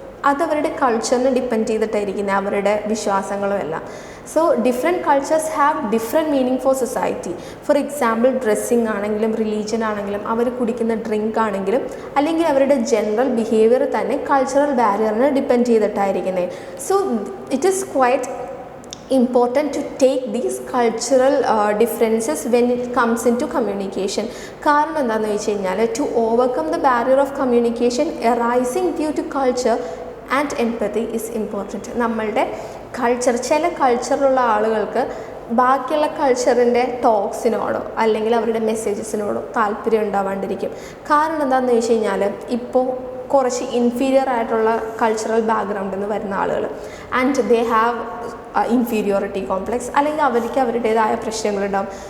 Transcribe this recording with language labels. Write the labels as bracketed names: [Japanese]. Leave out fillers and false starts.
[Malayalam] അതവരുടെ കൾച്ചറിനെ ഡിപ്പെൻഡ് ചെയ്തിട്ടായിരിക്കുന്നത്, അവരുടെ വിശ്വാസങ്ങളും എല്ലാം. [English] So different cultures have different meaning for society. [Malayalam] For example dressing ആണെങ്കിലും റിലീജിയൻ ആണെങ്കിലും അവർ കുടിക്കുന്ന ഡ്രിങ്ക് ആണെങ്കിലും അല്ലെങ്കിൽ അവരുടെ ജനറൽ ബിഹേവിയർ തന്നെ cultural ബാരിയറിനെ depend ചെയ്തിട്ടായിരിക്കുന്നത്. [English] So it is quite important to take these cultural differences when it comes into communication. [Malayalam] കാരണം എന്താണെന്ന് വെച്ച് കഴിഞ്ഞാൽ [English] to overcome the barrier of communication arising due to culture and empathy is important. [Malayalam] നമ്മളുടെ culture, ചില കൾച്ചറിലുള്ള ആളുകൾക്ക് ബാക്കിയുള്ള കൾച്ചറിൻ്റെ ടോക്സിനോടോ അല്ലെങ്കിൽ അവരുടെ മെസ്സേജസിനോടോ താല്പര്യം ഉണ്ടാവാണ്ടിരിക്കും. കാരണം എന്താണെന്ന് വെച്ച് കഴിഞ്ഞാൽ ഇപ്പോൾ കുറച്ച് ഇൻഫീരിയർ ആയിട്ടുള്ള കൾച്ചറൽ ബാക്ക്ഗ്രൗണ്ടിൽ നിന്ന് വരുന്ന ആളുകൾ [English] and they have inferiority complex, [Malayalam] അല്ലെങ്കിൽ അവർക്ക് അവരുടേതായ പ്രശ്നങ്ങളുണ്ടാവും.